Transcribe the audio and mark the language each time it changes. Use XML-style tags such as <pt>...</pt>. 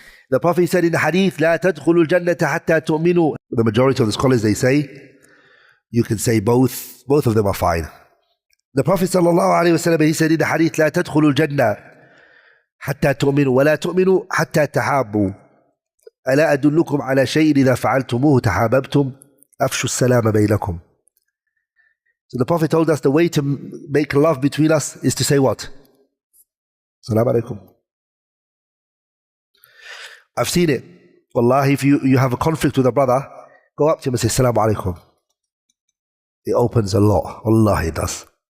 <en>The Prophet said in the hadith,</en> <ar>لا تدخلوا الجنة حتى تؤمنوا.</ar> <en>The majority of the scholars, they say, you can say both. Both of them are fine. The Prophet sallallahu alayhi wa sallam, he said in the hadith,</en> <ar>لا تدخلوا الجنة حتى تؤمنوا ولا تؤمنوا حتى تحابوا. ألا أدلكم على شيء إذا فعلتموه تحاببتم أفشوا السلام بينكم.</ar> <en>So the Prophet told us the way to make love between us is to say what? Assalamu alaikum. I've seen it. Wallahi, if you have a conflict with a brother, go up to him and say, Assalamu alaikum. It opens a lot. Wallahi, it does.</en>